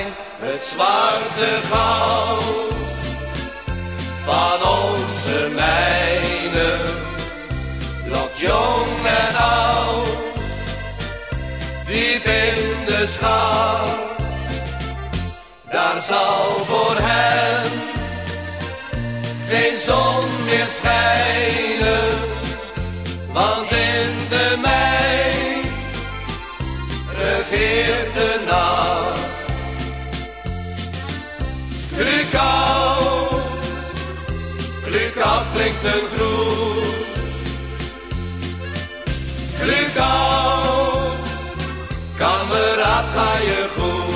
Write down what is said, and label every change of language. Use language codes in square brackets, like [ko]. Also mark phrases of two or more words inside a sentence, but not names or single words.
[nl] Het zwarte goud van onze mijnen lokt jong en oud diep in de schat. Daar zal voor hen geen zon meer schijnen, want in de mijn regeert de nacht. [de] Glück auf, Glück auf [nl] klinkt een groet. [de] Glück auf, [nl] kameraad, ga je goed.